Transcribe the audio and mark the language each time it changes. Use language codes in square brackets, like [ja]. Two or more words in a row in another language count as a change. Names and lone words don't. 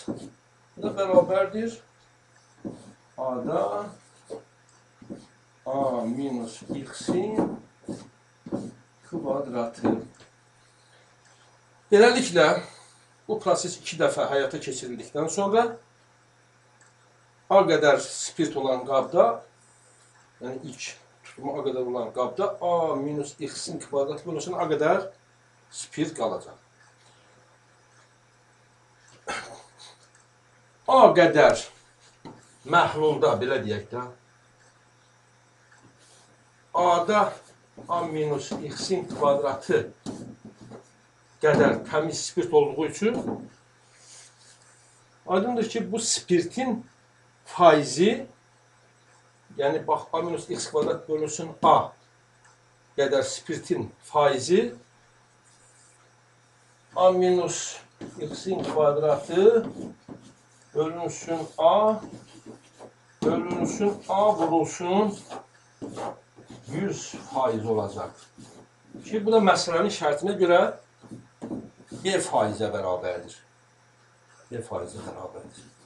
[az] Bu da beraberdir A-da A minus x'in kvadratı. Beləliklə, bu proses 2 dəfə həyata keçirildikdən sonra A qədər spirt olan qabda, yəni ilk tutumu A qədər olan qabda A minus x-in kvadratı bölünsün A qədər spirt qalacaq. A qədər məhlulda, belə deyək də, A-da A minus x-in kvadratı qədər təmiz spirt olduğu üçün aydındır ki, bu spirtin faizi, yəni bax, A minus x kvadrat bölünsün A qədər spirtin faizi A minus x-in kvadratı bölünsün A vurulsun 100% olacaq. Ki, bu da məsələnin şərtinə görə B faizə bərabərdir. B faizə bərabərdir.